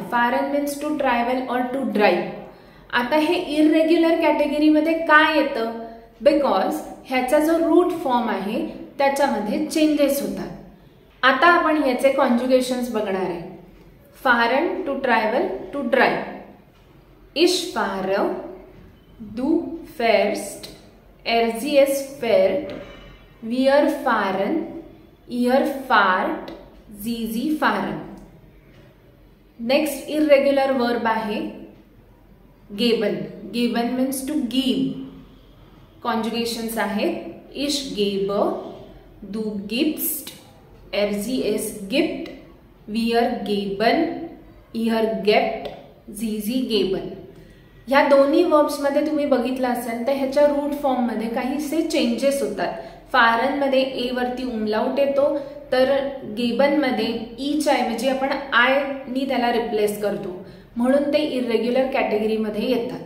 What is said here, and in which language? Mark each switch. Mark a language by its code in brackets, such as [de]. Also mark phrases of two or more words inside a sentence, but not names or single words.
[mr] फारन [en] means to travel [mr] और [en] to drive. [mr] आता हे इररेग्युलर कॅटेगरीमध्ये काय येतं? बिकॉज ह्याचा जो रूट फॉर्म आहे त्याच्यामध्ये चेंजेस होतात. आता आपण ह्याचे कॉन्जुगेशन्स बघणार आहे. फारन [en] to travel to drive. [de] ich fahr, du fährst, sie es fährt, wir fahren, ihr fahrt, sie fahren. [mr] नेक्स्ट इररेग्युलर वर्ब आहे गेबन. गेबन [en] means to give. [mr] कॉन्जुगेशन्स आहेत [de] ich geb, du gibst, sie es gibt, wir geben, ihr gebt, sie geben. [mr] ह्या दोन्ही वर्ब्समध्ये तुम्ही बघितलं असेल तर ह्याच्या रूट फॉर्ममध्ये काहीसे चेंजेस होतात. फारनमध्ये ए वरती उमलाउट येतो, तर गेबनमध्ये ईच्या ऐवजी आपण आय नी त्याला रिप्लेस करतो, म्हणून ते इररेग्युलर कॅटेगरीमध्ये येतात.